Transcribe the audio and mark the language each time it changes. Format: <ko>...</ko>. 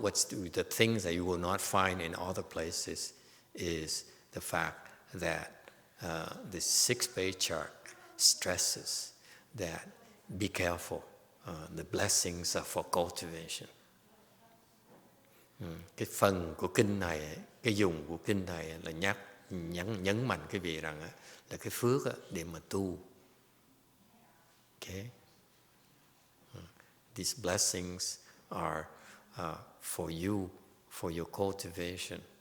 <en>What's the things that you will not find in other places is the fact that the 6th patriarch stresses that be careful. The blessings are for cultivation.</en> <vi>Cái phần của kinh này, cái dùng của kinh này là nhấn mạnh cái vị rằng là cái phước để mà tu.</vi> <en>Okay? These blessings are for you, for your cultivation.</en>